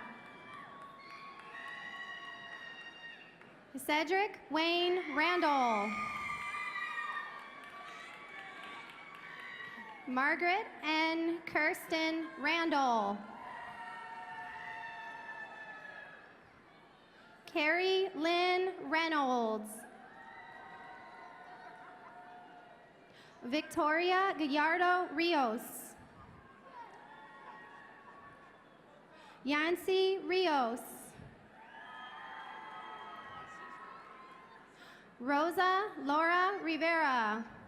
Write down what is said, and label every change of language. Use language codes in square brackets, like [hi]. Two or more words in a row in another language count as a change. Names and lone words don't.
[en] Cedric Wayne Randall. Margaret N. Kirsten Randall. Carrie Lynn Reynolds. Victoria Gallardo Rios. Yancy Rios. Rosa Laura Rivera.